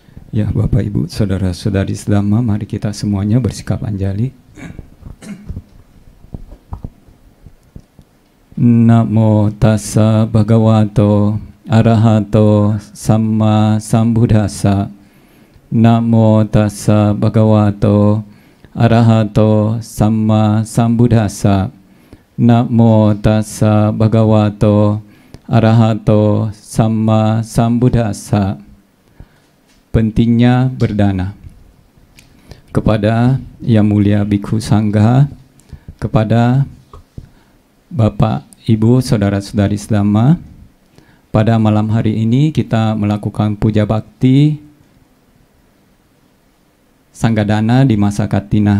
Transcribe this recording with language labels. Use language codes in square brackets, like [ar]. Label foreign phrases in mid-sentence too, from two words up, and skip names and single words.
[id] Ya, Bapak, Ibu, Saudara-saudari sedama, mari kita semuanya bersikap anjali. [pi] Namo tassa bhagavato arahato samma sambuddhassa. Namo tassa bhagavato arahato samma sambuddhassa. Namo tassa bhagavato arahato samma sambuddhassa. [id] Pentingnya berdana. Kepada Yang Mulia Bhikkhu Sangha, kepada Bapak, Ibu, Saudara-saudari sedama, pada malam hari ini kita melakukan puja bakti Sanggadana di masa Katina.